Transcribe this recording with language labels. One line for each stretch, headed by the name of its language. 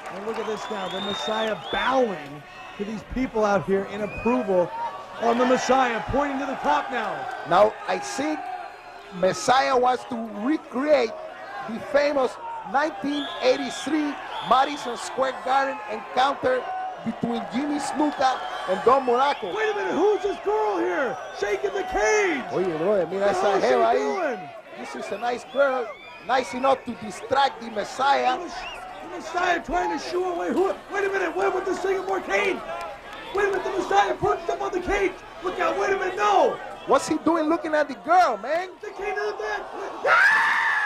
English: And look at this now, the Messiah bowing to these people out here in approval on the Messiah, pointing to the top now. Now, I think Messiah wants to recreate the famous 1983 Madison Square Garden encounter between Jimmy Snuka and Don Monaco. Wait a minute, who's this girl here? Shaking the cage.
Spanish: Oye, bro, mira esa jeva ahí.
English: This is a nice girl, nice enough to distract the Messiah. The Messiah trying to shoo away. Wait a minute, Webb with the Singapore cage. Wait a minute, the Messiah perched up on the cage. Look out, wait a minute, no. What's he doing looking at the girl, man? The king of the bed.